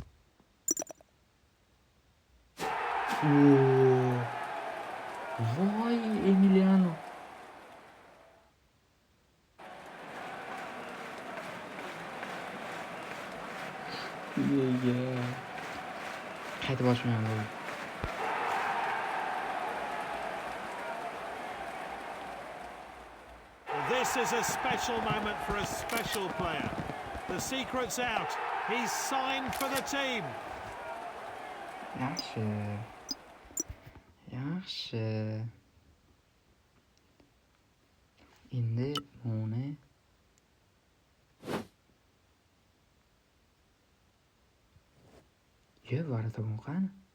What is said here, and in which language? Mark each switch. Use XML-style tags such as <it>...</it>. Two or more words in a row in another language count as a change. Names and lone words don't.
<uz>Voy Emiliano. Qaytib boshlayman.</uz> <en>This This is a special moment for a special player. The secret's out. He's signed for the team.</en> <uz>Yaxshi. Yaxshi. Endi buni varata bu qani?</uz>